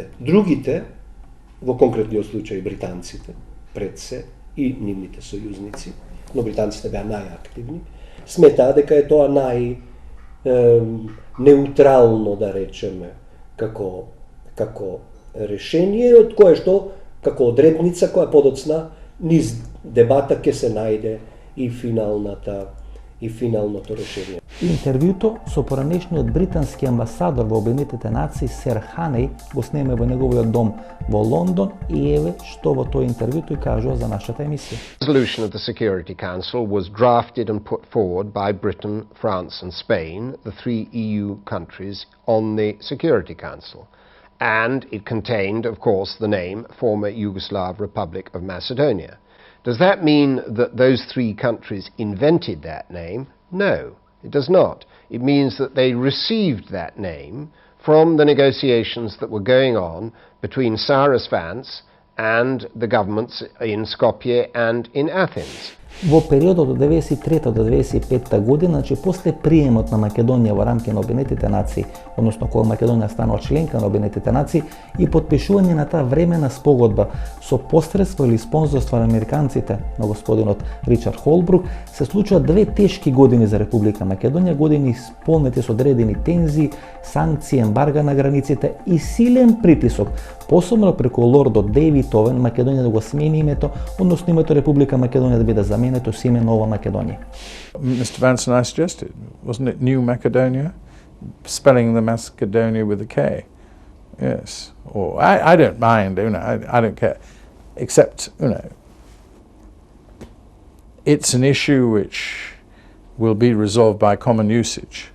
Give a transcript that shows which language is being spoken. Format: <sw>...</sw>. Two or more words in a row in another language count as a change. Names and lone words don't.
<mk>Другите, во конкретниот случај британците, пред се, и нивните сојузници, но британците беа најактивни, сметаа дека е тоа неутрално, да речеме, како решение, од кое што, како одредница која подоцна низ дебата ќе се најде и финалното решение. Интервјуто со поранешниот британски амбасадор во Обединетите нации Сер Ханеј го снеме во неговиот дом во Лондон и еве што во тој интервју тој кажува за нашата емисија.</mk> <en>Resolution of the Security Council was drafted and put forward by Britain, France and Spain, the three EU countries on the Security Council. And it contained, of course, the name former Yugoslav Republic of Macedonia. Does that mean that those three countries invented that name? No, it does not. It means that they received that name from the negotiations that were going on between Cyrus Vance and the governments in Skopje and in Athens.</en> <mk>Во периодот од 93 до 95 година, значи после приемот на Македонија во рамки на Обединетите нации, односно кога Македонија станала членка на Обединетите нации и потпишување на таа времена спогодба со посредство или спонзорство на американците, на господинот Ричард Холбрук, се случуваат две тешки години за Република Македонија, години исполнети со одредени тензии, санкции, ембарга на границите и силен притисок, посебно преку лордот Дејвид Овен, Македонија да го смени името, односно името Република Македонија да биде заменето со име Нова Македонија.</mk> <en>Mr. Vance and I suggested, wasn't it New Macedonia? Spelling the Macedonia with a K. Yes. Or I don't mind, I don't care. Except, it's an issue which will be resolved by common usage.</en>